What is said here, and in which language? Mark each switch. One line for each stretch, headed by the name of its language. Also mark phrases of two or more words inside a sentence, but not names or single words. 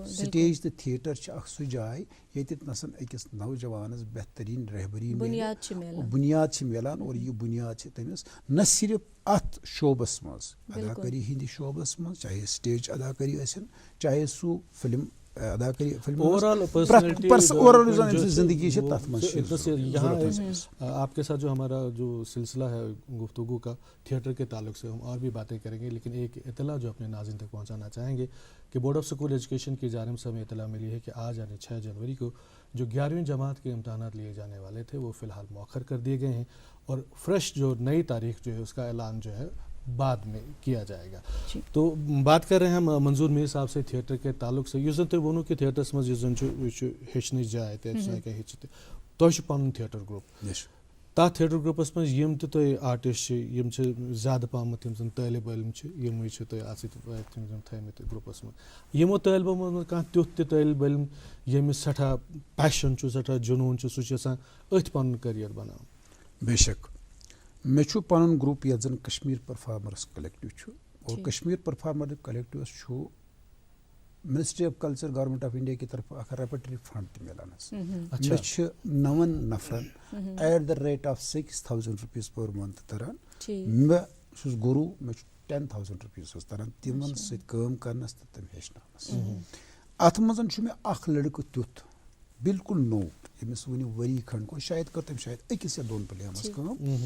Kashmiri: سٹیج تہٕ تھیٹر چھِ اکھ سُہ جاے ییٚتٮ۪تھ نسن أکِس نوجوانس بہتریٖن رہبری بُنیاد چھِ میلان اور یہِ بُنیاد چھِ تٔمِس نہ صرف اتھ شوبس منٛز اداکٲری ہٕنٛدِس شوبس منٛز چاہے سٹیج اداکٲری ٲسِن چاہے سُہ فلم اداکٲری زندگی چھِ تتھ منٛز.
Urdu: آپ کے ساتھ جو ہمارا جو سلسلہ ہے گفتگو کا تھیٹر کے تعلق سے ہم اور بھی باتیں کریں گے لیکن ایک اطلاع جو اپنے ناظرین تک پہنچانا چاہیں گے کہ بورڈ آف اسکول ایجوکیشن کی جانب سے ہمیں اطلاع ملی ہے کہ آج یعنی 6 جنوری کو جو 11ویں جماعت کے امتحانات لیے جانے والے تھے وہ فی الحال مؤخر کر دیے گئے ہیں اور فریش جو نئی تاریخ جو ہے اس کا اعلان جو ہے بعد میں کیا جائے گا. تو بات کر رہے ہیں ہم منظور میر صاحب سے تھیٹر کے تعلق سے.
Kashmiri: یُس زن تُہۍ ووٚنوُ کہِ تھیٹرس منٛز یُس زن چھُ یہِ چھُ ہیٚچھنٕچ جاے تہِ اَتہِ چھُ ہٮ۪کان ہیٚچھِتھ تہِ. تۄہہِ چھُ پنُن تھیٹر گرُپ تتھ تھیٹر گرُپس منٛز یِم تہِ تۄہہِ آرٹسٹ چھِ یِم چھِ زیادٕ پہمتھ یِم زن طٲلب علم چھِ یِمٕے چھِ تۄہہِ اَتھ سۭتۍ تھٲیمٕتۍ گرُپس منٛز. یِمو طٲلبہٕ علمو منٛز کانٛہہ تیُتھ تہِ طٲلب علم ییٚمِس سٮ۪ٹھاہ پیشن چھُ سٮ۪ٹھاہ جنوٗن چھُ سُہ چھُ یژھان أتھۍ پنُن کٔریر بناوُن؟ بے شک مےٚ چھُ پنُن گرُپ یتھ زن کشمیٖر پٔرفارمٲرٕس کلیکٹِو چھُ اور کشمیٖر پٔرفارمر کلیکٹِوس چھُ منسٹری آف کلچر گورمنٹ آف انڈیا
Urdu: کی طرف
Kashmiri: اکھ
English: repertory fund
Kashmiri: تہِ مِلان حظ. مےٚ چھِ 9 نفرن
English: at the rate of 6,000 rupees per month
Kashmiri: تران. مےٚ چھُس گروٗ مےٚ چھُ 10,000 روپیٖز حظ تران تِمن سۭتۍ کٲم کرنس تہٕ تِم ہیٚچھناونس. اتھ منٛز چھُ مےٚ اکھ لڑکہٕ تیُتھ بالکل نوٚو ییٚمِس وُنہِ ؤری کھنٛڈ گوٚو شاید کٔر تٔمۍ شاید 1 یا 2 پلے منٛز کٲم.